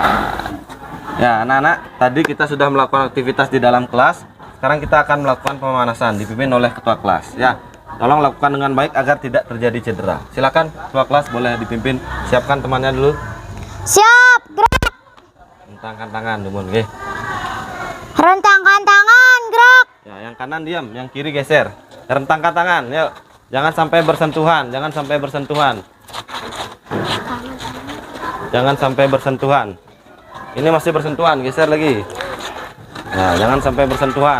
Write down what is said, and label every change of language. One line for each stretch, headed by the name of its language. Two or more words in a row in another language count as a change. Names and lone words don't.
Indonesian: Ya, anak-anak, tadi kita sudah melakukan aktivitas di dalam kelas. Sekarang kita akan melakukan pemanasan dipimpin oleh ketua kelas. Ya, tolong lakukan dengan baik agar tidak terjadi cedera. Silakan ketua kelas boleh dipimpin. Siapkan temannya dulu. Siap, gerak. Rentangkan tangan,
Balinese: dumun, nggih.
Indonesian: Rentangkan tangan, gerak. Ya, yang kanan diam, yang kiri geser. Rentangkan tangan, yuk. Jangan sampai bersentuhan, jangan sampai bersentuhan. Jangan sampai bersentuhan. Ini masih bersentuhan, geser lagi. Nah, jangan sampai bersentuhan.